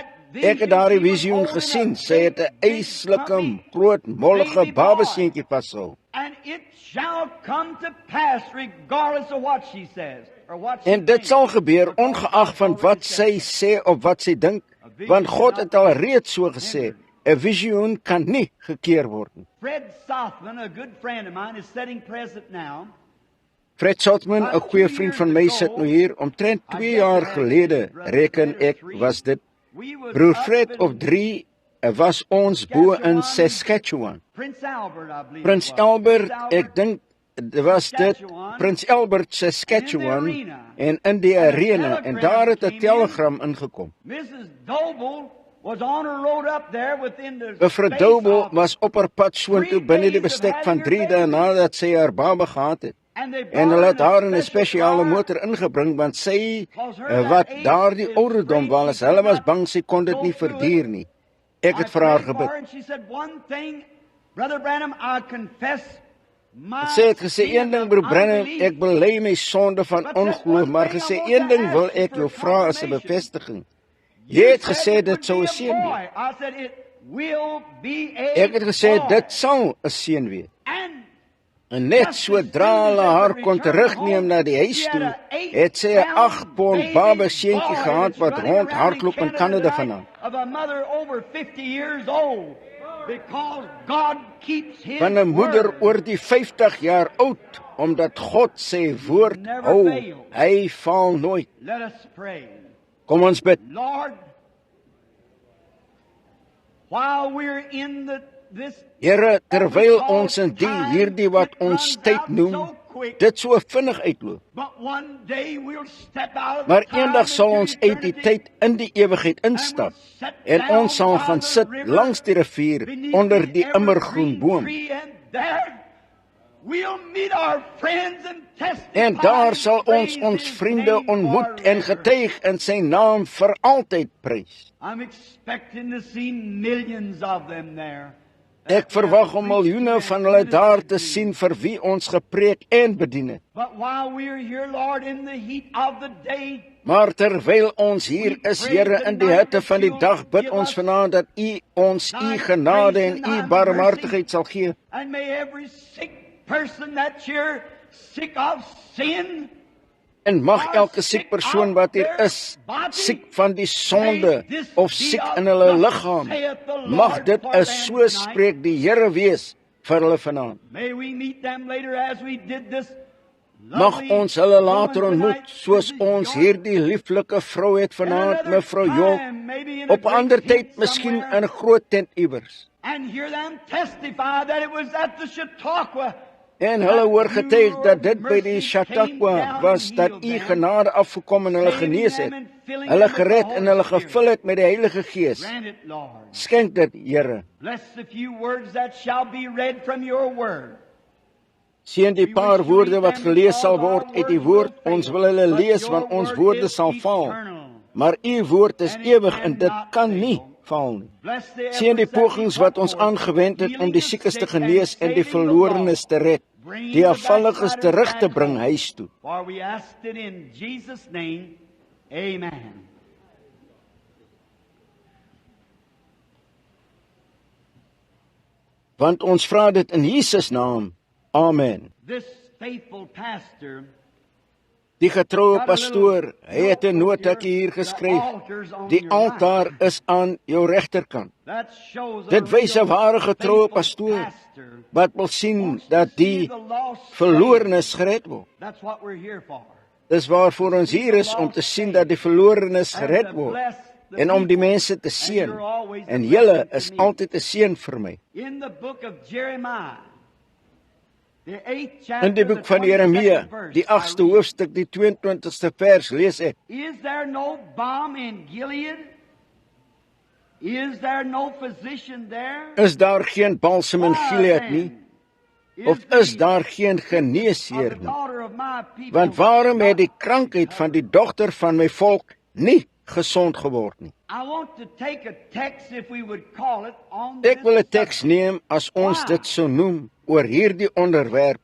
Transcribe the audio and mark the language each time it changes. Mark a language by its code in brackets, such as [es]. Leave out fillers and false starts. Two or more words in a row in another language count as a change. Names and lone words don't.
[af] Ek het daardie visioen gesien. Sy het 'n eislike, groot, mollige babeseentjie vashou. En dit sal gebeur ongeag van wat sy sê of wat sy dink, want God het al reeds so gesê, 'n visioen kan nie gekeer word nie." [en] Fred Sothman, a good friend of mine, is sitting present now. [af] Fred Sothman, 'n goeie vriend van my, sit nou hier. Omtrent 2 jaar gelede, reken ek, was dit. Broer Fred of 3 was ons bo in Saskatchewan. [en] Prince Albert, I believe. [af] Prins Albert, ek dink was dit Prins Albert, Saskatchewan, en in die arena, en daar het 'n telegram ingekom. [en] Mrs. Doble was on her road up there within the [af] Mevrou [en] space [af] Dobel [en] of- [af] was op haar pad soontoe binne die bestek van 3 dae nadat sy haar baba gehad het. [en] and they [af] En [en] brought [af] hulle het [en] in [af] haar in 'n [en] special [af] spesiale [en] car. [af] motor ingebring, want sy, wat daardie ouderdom was, hulle was bang sy kon dit nie verduur nie. Ek het vir haar gebid. [en] And she said one thing, Brother Branham, I confess my [af] Sy het gesê, "Een ding, broer Branham, [en] unbelief." [af] ek bely my sonde van ongeloof, maar gesê, een ding wil ek jou vra as 'n bevestiging. Jy het gesê dit sou 'n seën wees. [en] I said it will be a [af] Ek het gesê [en] boy. [af] dit sal 'n seën wees. [en] And [af] En net sodra hulle haar kon terugneem na die huis toe, het sy 'n 8 pond baba seentjie gehad wat rondhardloop in Kanada vandaan. [en] Of a mother over 50 years old, because God keeps his [af] Van 'n moeder [en] word. [af] oor die 50 jaar oud, omdat God sy woord hou, hy faal nooit. [en] Let us pray. [af] Kom ons bid. [en] Lord, while we're in this [af] Here, terwyl ons in hierdie wat ons tyd noem, dit so vinnig uitloop. [en] but one day we'll step out of [af] Maar [en] the time [af] eendag sal ons [en] into [af] uit die [en] eternity, [af] tyd in die ewigheid instap, en ons sal gaan sit langs die rivier [en] beneath [af] onder [en] the [af] die immergroen [en] evergreen [af] boom. [en] tree, and there we'll meet our friends and testify [af] En daar sal ons [en] praise [af] ons [en] his [af] vriende [en] name [af] ontmoet en [en] forever. [af] getuig in sy naam vir altyd prys. [en] I'm expecting to see millions of them there. [af] Ek verwag om miljoene van hulle daar te sien vir wie ons gepreek en bedien het. [en] But while we're here, Lord, in the heat of the day, [af] Maar terwyl ons hier is, Here, in die hitte van die dag, bid ons vanaand dat U ons U genade en U barmhartigheid sal gee. [en] and may every sick person that's here, sick of sin, [af] En mag elke siek persoon wat hier is, siek van die sonde of siek in hulle liggaam, mag dit is so spreek die Here wees vir hulle vanaand. [en] may we meet them later as we did this. [af] Mag [en] lovely [af] ons hulle later [en] woman [af] ontmoet, [en] tonight, [af] soos [en] Mrs. [af] ons [en] York. [af] hierdie lieflike vrou het vanaand, [en] Another [af] mevrou York, [en] time, maybe in a [af] op 'n ander [en] great tent [af] tyd miskien [en] somewhere, [af] in 'n groot tent iewers. [en] and hear them testify that it was at the Chautauqua [af] En hulle hoor getuig dat dit by die Chautauqua was, dat u genade afgekom en hulle genees het, hulle gered en hulle gevul het met die Heilige Gees. [en] Grant it, Lord. [af] Skenk dit, Here. [en] Bless the few words that shall be read from your word. [af] Seën die paar woorde wat gelees sal word uit die woord. Ons wil hulle lees, want ons woorde sal val. Maar u woord is ewig en dit kan nie val nie. Seën die pogings wat ons aangewend het om die siekes te genees en die verlorenes te red, die afvalliges terug te bring huis toe. [en] For we asked it in Jesus' name. Amen. [af] Want ons vra dit in Jesus naam. Amen. [en] This faithful pastor, [af] Die getroue pastoor, hy het 'n notaatjie hier geskryf. Die altaar is aan jou regterkant. [en] that shows a [af] Dit wys 'n ware getroue [en] faithful [af] pastoor [en] pastor [af] wat wil sien [en] wants to [af] dat [en] see [af] die [en] the lost saved. [af] verlorenes gered word. [en] That's what we're here for. [af] Dis waarvoor ons hier is, om te sien dat die verlorenes gered word en om die mense te seën. En julle is altyd 'n seën vir my. [en] In the book of Jeremiah, the 8th chapter, [af] In die boek van Jeremia, die 8ste hoofstuk, die 22ste vers, lees ek: [en] Is there no balm in Gilead? Is there no physician there? [af] Is daar geen balsem in Gilead nie? Of is daar geen geneesheer nie? Want waarom het die krankheid van die dogter van my volk nie gesond geword nie? Ek wil 'n teks neem, as ons dit sou noem, oor hierdie onderwerp.